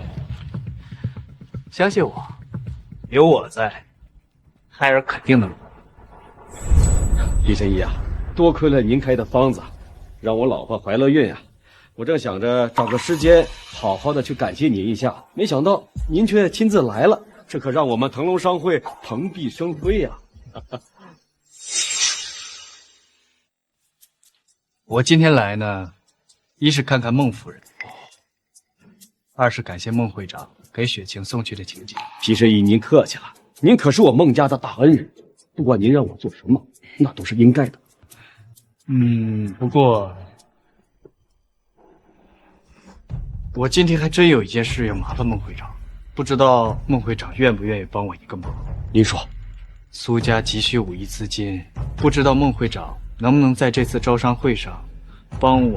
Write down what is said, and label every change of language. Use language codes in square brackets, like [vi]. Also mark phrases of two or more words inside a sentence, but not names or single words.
[zh] 相信我，有我在，孩兒肯定能。李神醫啊，多虧了您開的方子，讓我老婆懷了孕啊。我正想着找個時間好好的去感謝您一下，沒想到您卻親自來了，這可讓我們騰龍商會蓬蓽生輝呀！我今天來呢，一是看看孟夫人，二是感謝孟會長給雪晴送去的請柬。皮神醫，您客氣了，您可是我孟家的大恩人，不管您讓我做什麼，那都是應該的。不過我今天還真有一件事要麻煩孟會長，不知道孟會長願不願意幫我一個忙？您說。蘇家急需5億資金，不知道孟會長能不能在這次招商會上幫我？